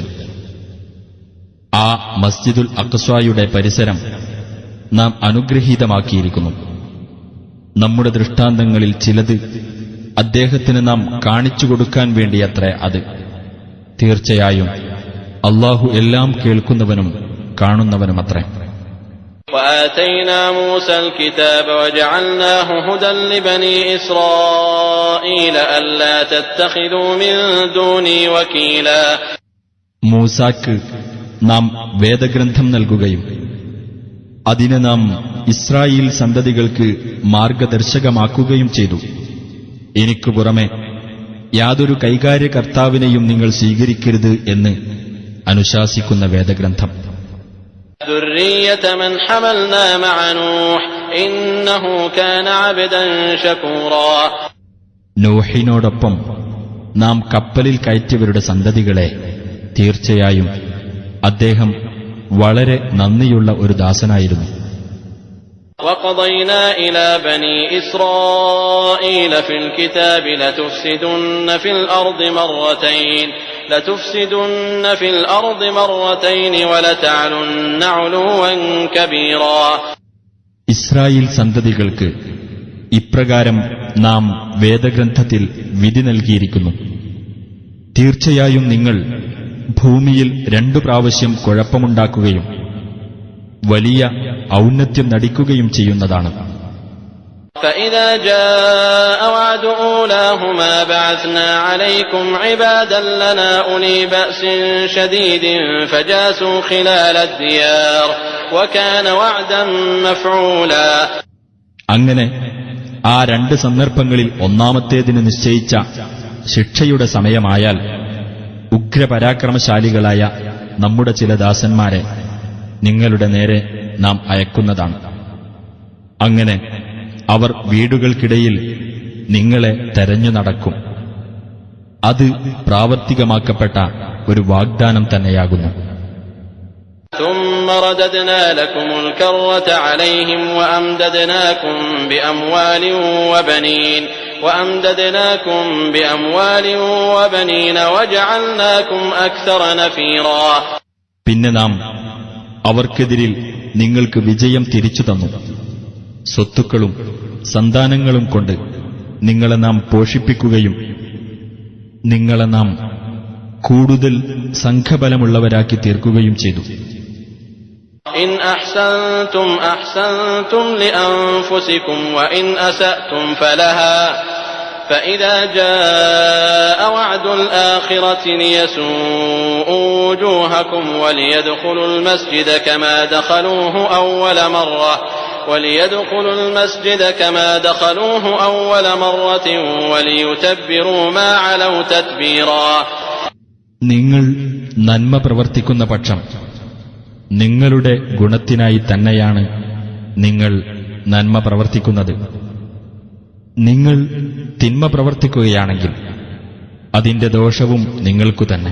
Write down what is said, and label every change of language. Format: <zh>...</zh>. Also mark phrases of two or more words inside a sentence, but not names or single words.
<ml>ആ മസ്ജിദുൽ അഖ്സായുടെ പരിസരം നാം അനുഗ്രഹീതമാക്കിയിരിക്കുന്നു. നമ്മുടെ ദൃഷ്ടാന്തങ്ങളിൽ ചിലത് അദ്ദേഹത്തിന് നാം കാണിച്ചു കൊടുക്കാൻ വേണ്ടിയത്രേ അത്. തീർച്ചയായും അല്ലാഹു എല്ലാം കേൾക്കുന്നവനും കാണുന്നവനുമത്രേ.</ml> <ar>وآتينا موسى الكتاب وجعلناه هدى لبني إسرائيل ألا تتخذوا من دوني وكيلا.</ar> <ml>മൂസാക്ക് നാം വേദഗ്രന്ഥം നൽകുകയും അതിനെ നാം ഇസ്രായേൽ സന്തതികൾക്ക് മാർഗദർശകമാക്കുകയും ചെയ്തു. എനിക്കു പുറമെ യാതൊരു കൈകാര്യകർത്താവിനെയും നിങ്ങൾ സ്വീകരിക്കരുത് എന്ന് അനുശാസിക്കുന്ന വേദഗ്രന്ഥം.</ml> <ar>ذرية من حملنا مع نوح إنه كان عبدا شكورا.</ar> <ml>നോഹിനോടൊപ്പം നാം കപ്പലിൽ കയറ്റിയവരുടെ സന്തതികളെ തീർച്ചയായും അദ്ദേഹം വളരെ നന്ദിയുള്ള ഒരു ദാസനായിരുന്നു.</ml> <ar>وقضينا إلى بني إسرائيل في الكتاب لتفسدن في الأرض مرتين ولتعلن علوا كبيرا.</ar> <ml>ഇസ്രായേൽ സന്തതികൾക്ക് ഇപ്രകാരം നാം വേദഗ്രന്ഥത്തിൽ വിധി നൽകിയിരിക്കുന്നു. തീർച്ചയായും നിങ്ങൾ ഭൂമിയിൽ 2 പ്രാവശ്യം കുഴപ്പമുണ്ടാക്കുകയും വലിയ ഔന്നത്യം നടിക്കുകയും ചെയ്യുന്നതാണ്.</ml> <ar>فإذا جاء وعد أولاهما بعثنا عليكم عبادا لنا أولي بأس شديد فجاسوا خلال الديار وكان وعدا مفعولا.</ar> <ml>അങ്ങനെ ആ 2 സന്ദർഭങ്ങളിൽ ഒന്നാമത്തേതിന് നിശ്ചയിച്ച ശിക്ഷയുടെ സമയമായാൽ ഉഗ്രപരാക്രമശാലികളായ നമ്മുടെ ചില ദാസന്മാരെ നിങ്ങളുടെ നേരെ നാം അയക്കുന്നതാണ്. അങ്ങനെ അവർ വീടുകൾക്കിടയിൽ നിങ്ങളെ തെരഞ്ഞു നടക്കും. അത് പ്രാവർത്തികമാക്കപ്പെട്ട ഒരു വാഗ്ദാനം തന്നെയാകുന്നു.</ml> <ar>ثم رددنا لكم الكرة عليهم وأمددناكم بأموال وبنين وجعلناكم أكثر نفيرا.</ar> <ml>പിന്നെ നാം അവർക്കെതിരിൽ നിങ്ങൾക്ക് വിജയം തിരിച്ചു തന്നു. സ്വത്തുക്കളും സന്താനങ്ങളും കൊണ്ട് നിങ്ങളെ നാം പോഷിപ്പിക്കുകയും നിങ്ങളെ നാം കൂടുതൽ സംഘബലമുള്ളവരാക്കി തീർക്കുകയും ചെയ്തു.</ml> <ar>إن أحسنتم أحسنتم لأنفسكم وإن أسأتم فلها فإذا جاء وعد الآخرة ليسوءوا وجوهكم وليدخلوا المسجد كما دخلوه أول مرة وليتبروا ما علوا تتبيرا.</ar> <ml>നിങ്ങൾ നന്മ പ്രവർത്തിക്കുന്ന പക്ഷം നിങ്ങളുടെ ഗുണത്തിനായി തന്നെയാണ് നിങ്ങൾ നന്മ പ്രവർത്തിക്കുന്നത്. നിങ്ങൾ തിന്മ പ്രവർത്തിക്കുകയാണെങ്കിൽ അതിന്റെ ദോഷവും നിങ്ങൾക്കു തന്നെ.</ml>